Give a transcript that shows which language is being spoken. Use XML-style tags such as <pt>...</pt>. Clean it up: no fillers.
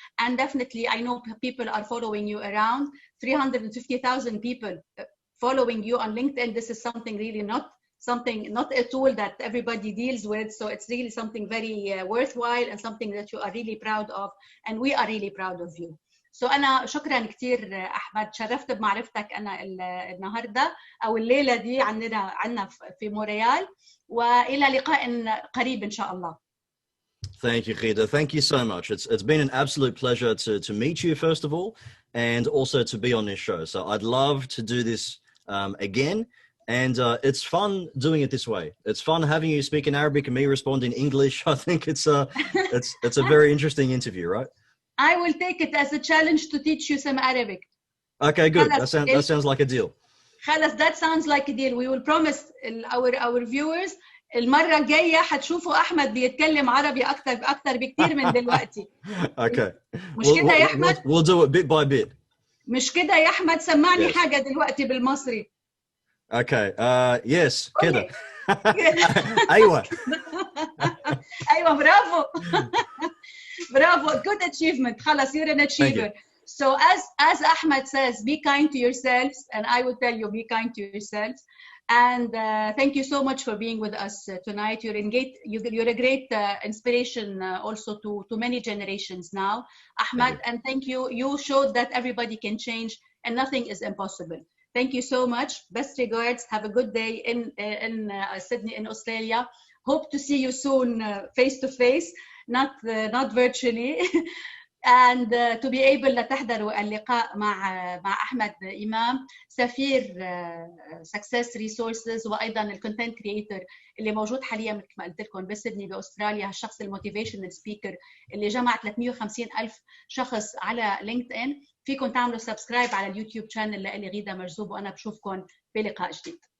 <en>And definitely, I know people are following you around. 350,000 people following you on LinkedIn. This is something really not a tool that everybody deals with. So it's really something very worthwhile and something that you are really proud of, and we are really proud of you.</en> <ar>So أنا شكرا كثير أحمد، شرفت بمعرفتك أنا النهاردة أو الليلة دي عنا في مونريال، وإلى لقاء قريب إن شاء الله.</ar> <en>Thank you, Ghida. Thank you so much. It's been an absolute pleasure to meet you first of all, and also to be on this show. So I'd love to do this again. And it's fun doing it this way. It's fun having you speak in Arabic and me respond in English. I think it's a very interesting interview, right? I will take it as a challenge to teach you some Arabic. Okay, good. That sounds like a deal.</en> <ar>خلاص,</ar> <en>that sounds like a deal. We will promise our viewers</en> <ar>المرة الجاية هتشوفوا أحمد بيتكلم عربي أكتر بكتير من دلوقتي.</ar> <en>Okay.</en> <ar>مش كده يا أحمد؟</ar> <en>We'll do it bit by bit.</en> <ar>مش كده يا أحمد؟ سمعني حاجة دلوقتي بالمصري.</ar> <en>Okay. Yes.</en> <ar>كده. أيوة. أيوة, برافو. برافو.</ar> <en>Good achievement.</en> <ar>خلاص,</ar> <en>you're an achiever. So as Ahmad says, be kind to yourselves, and I will tell you, be kind to yourselves. And thank you so much for being with us tonight. You're a great inspiration also to many generations now, Ahmad. And thank you. You showed that everybody can change and nothing is impossible. Thank you so much. Best regards. Have a good day in Sydney, in Australia. Hope to see you soon, face to face, not virtually. And to be able</en> <ar>لتحضروا اللقاء مع أحمد إمام، سفير success resources، وأيضا الكونتنت كرييتور اللي موجود حاليا مثل ما قلت لكم بسيدني بأستراليا، هالشخص الموتيفيشنال سبيكر اللي جمع 350,000 شخص على لينكد إن. فيكم تعملوا سبسكرايب على اليوتيوب شانل لإلي غيدا مجذوب، وأنا بشوفكم بلقاء جديد.</ar>